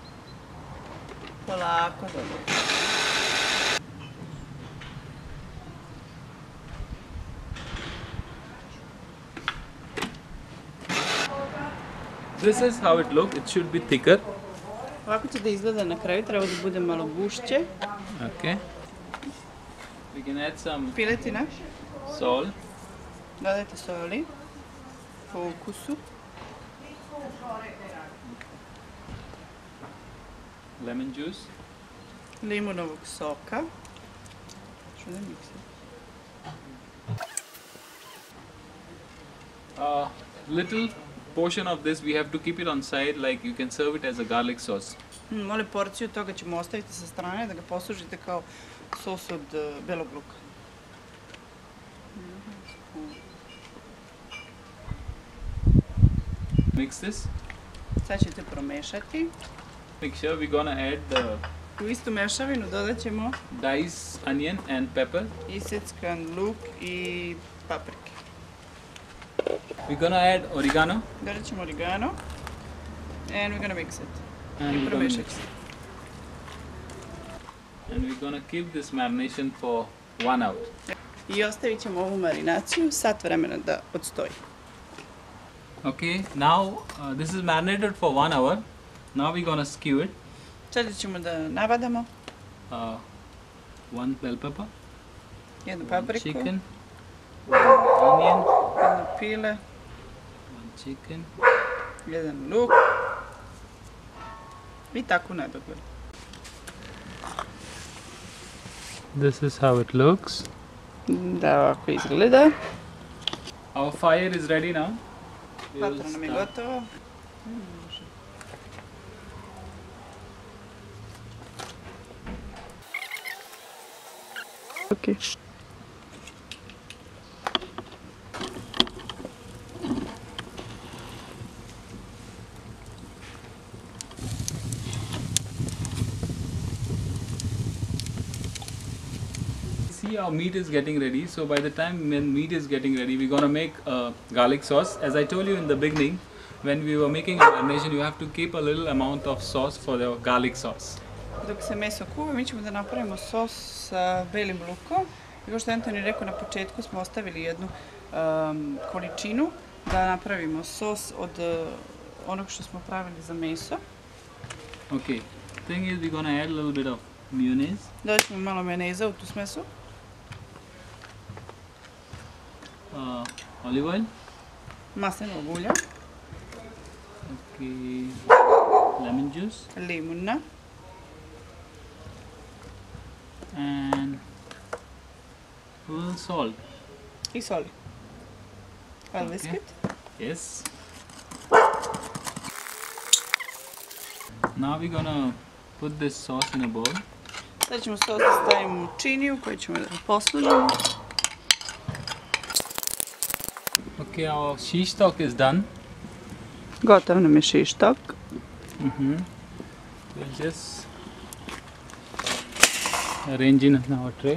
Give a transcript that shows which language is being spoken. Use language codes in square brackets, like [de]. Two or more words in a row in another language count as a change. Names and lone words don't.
[sr] Polako dolivati. [en] This is how it looks. It should be thicker. [sr] Ovako će da izgleda na kraju, treba da bude malo gušće. [en] Okay. We can add some [sr] Piletina. [en] salt. [sr] Dodajte soli. Po ukusu. [en] Lemon juice. [sr] Limunovog soka. Što da miksa? [en] Little portion of this we have to keep it on side, like you can serve it as a garlic sauce. [sr] Mole porciju toga ćemo ostaviti sa strane da ga poslužite kao sos od belog luka. [en] Mix this. [sr] Sad ćete promešati. [en] Mixture we're gonna add the [sr] U istu mešavinu dodat ćemo [en] diced onion and pepper. [sr] iseckan luk i paprike. [en] We're gonna add oregano. [sr] Dodat ćemo origano. [en] And we're gonna mix it. And [sr] I [en] we're gonna [sr] promešat [en] mix. [sr] ćemo. [en] And we're gonna keep this marination for 1 hour. [sr] I ostavit ćemo ovu marinaciju sat vremena da odstoji. [en] Okay, now this is marinated for 1 hour. Now we're gonna skew it. [sr] Sada ćemo da nabadamo [en] 1 bell pepper, [sr] jednu 1 papriku, [en] chicken, 1 onion, [sr] jedno pile, [en] 1 chicken, [sr] jedan luk i tako nedogled. [en] This is how it looks. [sr] Da ovako izgleda. [en] Our fire is ready now. [sr] Vatra nam je gotova. [en] Okay. See, our meat is getting ready. So by the time when meat is getting ready, we're gonna make a garlic sauce. As I told you in the beginning, when we were making a marination, you have to keep a little amount of sauce for the garlic sauce. [sr] Dok se meso kuva, mi ćemo da napravimo sos sa belim lukom. I kao što je Antoni rekao, na početku smo ostavili jednu količinu da napravimo sos od onog što smo pravili za meso. [en] Okay, thing is we're gonna add a little bit of mayonnaise. [sr] Dodat ćemo malo majoneza u tu smesu. [en] olive oil. [sr] Maslinovog ulja. [en] Okay. Lemon juice. [sr] Limuna. [en] And a little salt. [sr] I soli. A [en] whisk it. Yes. Now we're gonna put this sauce in a bowl. [sr] Sad ćemo sos da stavimo u činiju koju ćemo da poslužimo. [en] Okay, our shish tawook is done. [sr] Gotov nam je shish tawook. [en] We'll just arrange in our tray.